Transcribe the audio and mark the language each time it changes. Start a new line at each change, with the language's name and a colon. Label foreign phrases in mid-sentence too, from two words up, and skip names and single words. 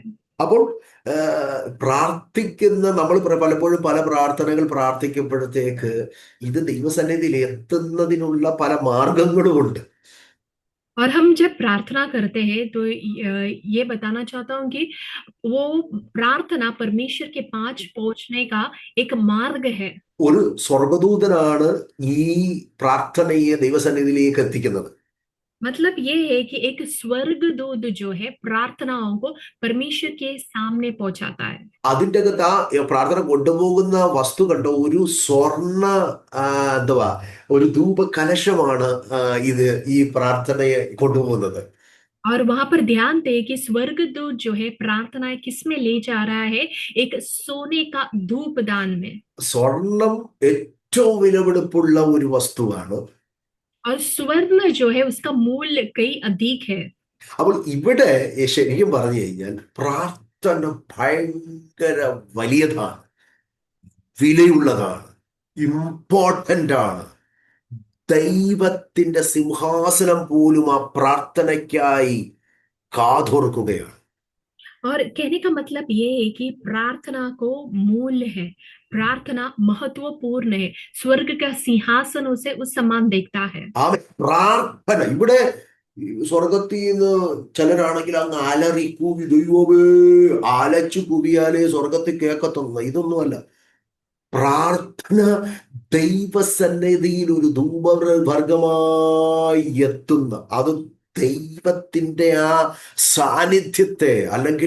Malayalam: അപ്പോൾ പ്രാർത്ഥിക്കുന്ന നമ്മൾ പലപ്പോഴും പല പ്രാർത്ഥനകൾ പ്രാർത്ഥിക്കുമ്പോഴത്തേക്ക് ഇത് ദൈവസന്നിധിയിൽ എത്തുന്നതിനുള്ള പല മാർഗങ്ങളുമുണ്ട്.
Hindi: और हम जब प्रार्थना करते हैं तो ये बताना चाहता हूँ कि वो प्रार्थना परमेश्वर के पास पहुंचने का एक मार्ग है।
Malayalam: ഒരു സ്വർഗദൂതനാണ് ഈ പ്രാർത്ഥനയെ ദൈവസന്നിധിയിലേക്ക് എത്തിക്കുന്നത്.
Hindi: मतलब ये है कि एक स्वर्गदूत जो है प्रार्थनाओं को परमेश्वर के सामने पहुंचाता है।
Malayalam: അതിൻ്റെ അകത്ത് ആ പ്രാർത്ഥന കൊണ്ടുപോകുന്ന വസ്തു കണ്ടോ, ഒരു സ്വർണ്ണ എന്തുവാ, ഒരു ധൂപ കലശമാണ് ഇത് ഈ പ്രാർത്ഥനയെ കൊണ്ടുപോകുന്നത്.
Hindi: और वहां पर ध्यान दे कि स्वर्गदूत जो है प्रार्थनाएं किसमें ले जा रहा है, एक सोने का धूप दान में।
Malayalam: സ്വർണം ഏറ്റവും വിലപിടിപ്പുള്ള ഒരു വസ്തുവാണ്.
Hindi: और स्वर्ण जो है उसका मूल्य कई अधिक है।
Malayalam: അപ്പോൾ ഇവിടെ ശരിക്കും പറഞ്ഞു കഴിഞ്ഞാൽ പ്രാർത്ഥന ഭയങ്കര വലിയതാണ്, വിലയുള്ളതാണ്, ഇമ്പോർട്ടൻ്റ് ആണ്. ദൈവത്തിന്റെ സിംഹാസനം പോലും ആ പ്രാർത്ഥനയ്ക്കായി കാതോർക്കുകയാണ്.
Hindi: और कहने का मतलब ये है कि प्रार्थना को मूल्य है, प्रार्थना महत्वपूर्ण है, स्वर्ग का सिंहासन उसे उस समान देखता है।
Malayalam: പ്രാർത്ഥന ഇവിടെ സ്വർഗത്തിൽ നിന്ന് ചിലരാണെങ്കിൽ അങ്ങ് അലറി കൂവി, ദൈവമേ, അലച്ചു കൂവിയാലേ സ്വർഗത്തിൽ കേൾക്കത്തുള്ളൂ. ഇതൊന്നുമല്ല. പ്രാർത്ഥന ദൈവസന്നിധിയിൽ ഒരു ധൂപവർഗമായി എത്തുന്ന, അത് ദൈവത്തിന്റെ ആ സാന്നിധ്യത്തെ, അല്ലെങ്കിൽ